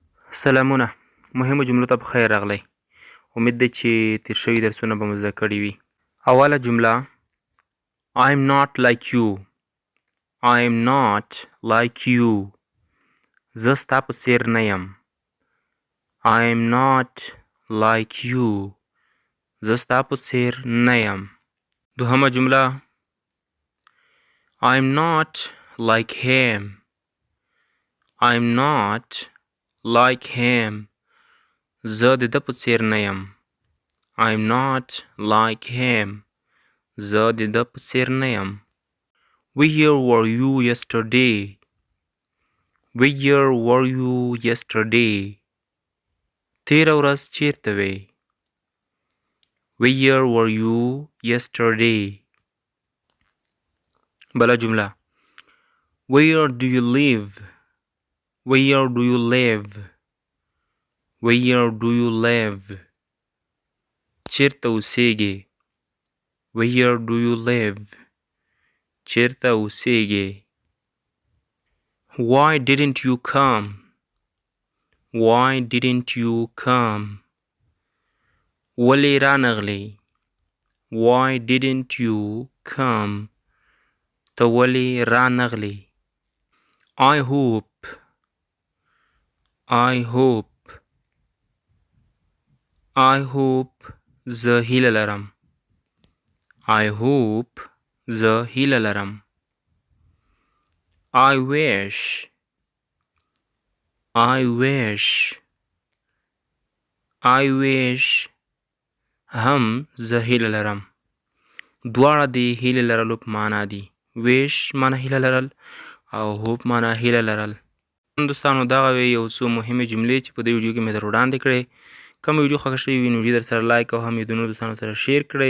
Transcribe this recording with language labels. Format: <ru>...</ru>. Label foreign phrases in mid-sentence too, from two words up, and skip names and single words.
<ps>سلامونه مهمو جملو ته په خیر راغلی. امید دی چې تیر شوي درسونه به مو زده کړي وي. اوله جمله</ps> <en>I am not like you. I am not like you.</en> <ps>زه ستا په څیر نه یم.</ps> <en>I am not like you.</en> <ps>زه ستا په څیر نه یم. دوهمه جمله</ps> <en>I am not like him. I am not like him.</en> <ps>زه د ده په څیر نه یم.</ps> <en>I am not like him.</en> <ps>زه د ده په څیر نه یم.</ps> <en>Where were you yesterday? Where were you yesterday?</en> <ps>تېره ورځ چیرته وې؟</ps> <en>Where were you yesterday?</en> <ps>بله جمله</ps> <en>Where do you live? Where do you live? Where do you live?</en> <ps>چیرته اوسېږې؟</ps> <en>Where do you live?</en> <ps>چیرته اوسېږې؟</ps> <en>Why didn't you come? Why didn't you come?</en> <ps>ولې رانغلې؟</ps> <en>Why didn't you come?</en> <ps>ته ولې رانغلې؟</ps> <en>I hope. I hope. I hope</en> <ps>زه هیله لرم.</ps> <en>I hope</en> <ps>زه هیله لرم.</ps> <en>I wish. I wish. I wish</en> <ps>هم زه هیله لرم. دواړه د هیله لرلو په معنا دي. wish معنا هیله لرل او hope معنا هیله لرل. دوستانو دغه یو څو مهمې جملې چې په دې ویډیو کې مې در وړاندې کړې. کوم ویډیو خوښه شوې وي نو ویډیو در سره لایک او هم یې د نورو دوستانو سره شیر کړئ.</ps>